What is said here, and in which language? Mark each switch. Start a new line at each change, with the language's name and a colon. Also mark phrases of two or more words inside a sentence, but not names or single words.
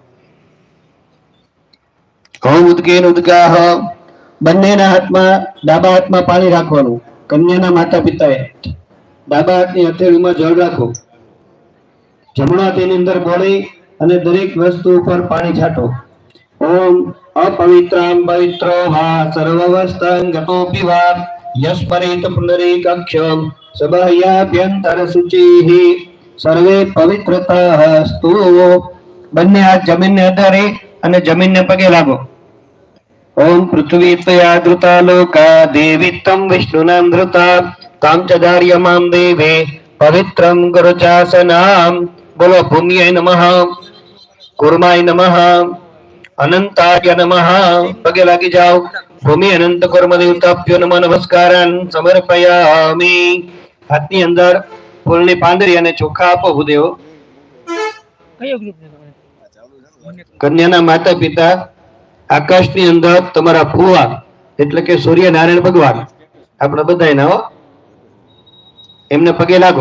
Sanskrit: ઓમ ઉદકેન ઉદગાહ.
Gujarati: બંનેના હાથમાં, ડાબા હાથમાં પાણી રાખવાનું. કન્યાના માતા પિતાએ ડાબા હાથની હથેળીમાં જળ રાખો. જમણા હાથની અંદર બોળી અને દરેક વસ્તુ ઉપર પાણી છાંટો.
Sanskrit: ઓમ अपवित्रं पवित्रो वा सर्ववस्थं गतोऽपि वा यस्मरेत पुनरेकक्षं सबाह्याभ्यन्तर शुचिः सर्वे पवित्रतास्तु.
Gujarati: બંને હાથ જમીનને અડાડી અને જમીનને પગે લાગો.
Sanskrit: ઓમ પૃથ્વી ત્વયા ધૃતા લોકા દેવી તમ વિષ્ણુનાં ધૃતા તામ ચ ધાર્યમાં દેવે પવિત્રં ગુરુચાસનામ. બોલો. ભૂમ્યે નમઃ, કુર્માય નમઃ, अनंताय नमः.
Gujarati: પગે લાગી જાઓ.
Sanskrit: भूमि अनंत कर्म देवताभ्यो नमः नमस्कारं समर्पयामि.
Gujarati: હાથની અંદર ફૂલની પાંદડી અને ચોખા આપો. ભૂદેવો કન્યાના માતા પિતા આકાશની અંદર તમારા ફુવા એટલે કે સૂર્ય નારાયણ ભગવાન આપણે બધાયના હો, એમને પગે લાગો.